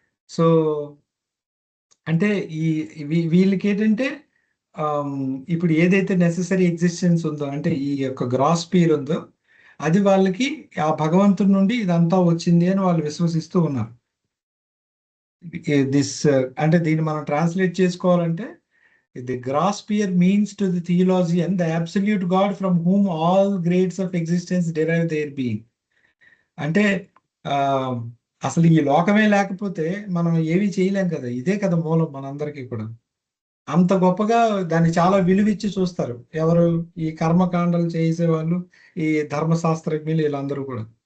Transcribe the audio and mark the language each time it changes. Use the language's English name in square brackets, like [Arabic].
[Telugu] So అంటే వీళ్ళకి ఏంటంటే ఇప్పుడు ఏదైతే నెసెసరీ ఎగ్జిస్టెన్స్ ఉందో, అంటే ఈ యొక్క గ్రాస్ పీర్ ఉందో, అది వాళ్ళకి ఆ భగవంతుడి నుండి ఇదంతా వచ్చింది అని వాళ్ళు విశ్వసిస్తూ ఉన్నారు. దిస్ అంటే దీన్ని మనం ట్రాన్స్లేట్ చేసుకోవాలంటే, [English] the grass peer means to the theologian the absolute God from whom all grades of existence derive their being. [Telugu] అంటే అసలు ఈ లోకమే లేకపోతే మనం ఏవి చేయలేం కదా, ఇదే కదా మూలం మనందరికీ కూడా. అంత గొప్పగా దాన్ని చాలా విలువిచ్చి చూస్తారు ఎవరు, ఈ కర్మకాండలు చేసేవాళ్ళు, ఈ ధర్మశాస్త్రజ్ఞులు, వీళ్ళందరూ కూడా.